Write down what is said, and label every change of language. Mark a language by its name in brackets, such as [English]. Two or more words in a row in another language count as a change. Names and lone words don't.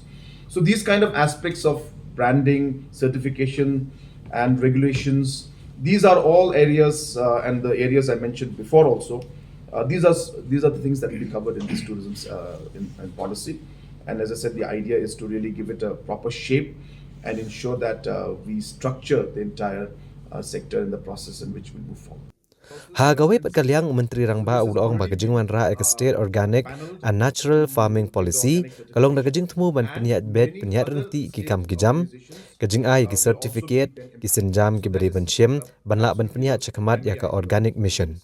[English] So these kind of aspects of branding, certification, and regulations, these are all areas, and the areas I mentioned before also. These are the things that will be covered in this tourism in policy. And as I said, the idea is to really give it a proper shape and ensure that we structure the entire sector in the process in which we move forward. [Khasi] Hagawe Patkaliang Menteri Rangba Ulong Bagajing Wanra Ek State Organic and Natural Farming Policy kalong nagajing temu ban peniat bed peniat renti ki kam ki jam kajing ai ki certificate ki senjam ki beri ban shim ban la ban peniat cekamat ya ka [English] organic mission.